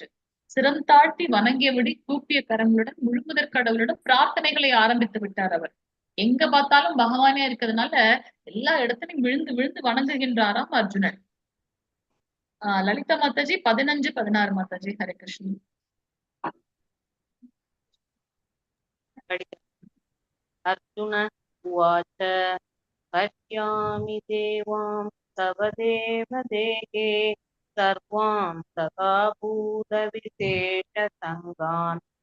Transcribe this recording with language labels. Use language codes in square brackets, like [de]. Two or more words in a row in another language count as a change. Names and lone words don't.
[ta] சிரம் தாழ்த்தி வணங்கியபடி கூப்பிய கரங்களுடன் முழுமுதற் கடவுளிடம் பிரார்த்தனைகளை ஆரம்பித்து விட்டார். அவர் எங்க பார்த்தாலும் பகவானே இருக்கிறதுனால எல்லா இடத்துலையும் விழுந்து விழுந்து வணங்குகின்றாராம் அர்ஜுனன். லலிதா மாதாஜி 15, 16 மாதாஜி. [sa] हरे कृष्ण. अर्जुन उवाच पश्यामि देवां तव देवदेहे सर्वां तथा भूतविशेषसङ्गान्